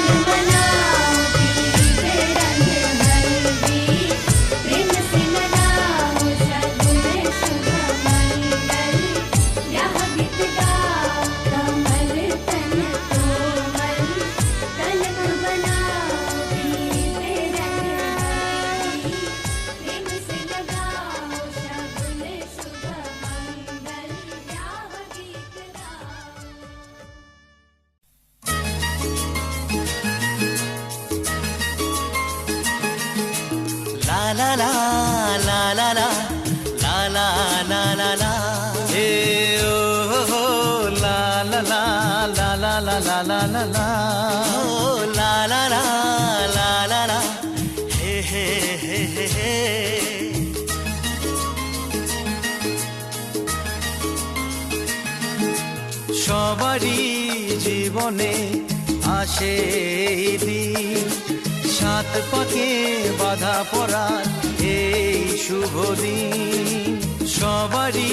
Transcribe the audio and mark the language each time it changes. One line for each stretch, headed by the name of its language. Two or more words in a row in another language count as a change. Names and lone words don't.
Hindi: मनाओ पीते रंग हल्दी प्रेम से लगाओ शगुन शुभ मंगल ब्याह गीत गाओ कमल तन कोमल कनक बनाओ पीते रंग हल्दी प्रेम से लगाओ शगुन शुभ मंगल ब्याह गीत गाओ La la la la la la la la la la la hey oh oh la la la la la la la la la la oh la la la la la la hey hey hey hey hey
Bangla: সবারই জীবনে আসে এই দিন সাত পাকে বাধা পড়ার এই শুভ দিন সবারই